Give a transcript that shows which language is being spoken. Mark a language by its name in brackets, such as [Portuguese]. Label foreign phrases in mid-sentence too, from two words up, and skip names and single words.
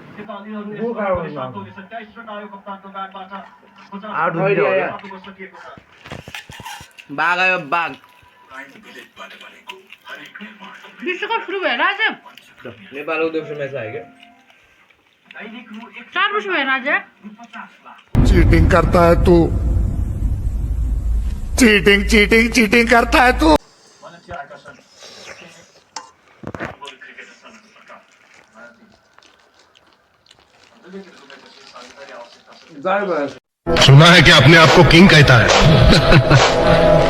[Nepali] बाघ आयो बाघ। विश्वकप सुरु भएर आज नेपालको दोस्रो म्याच आयो क्या। 4 वर्ष भएर आज। [Hindi] चीटिंग करता है तू, चीटिंग चीटिंग चीटिंग करता है तू। सुना है कि अपने आप को किंग कहता है।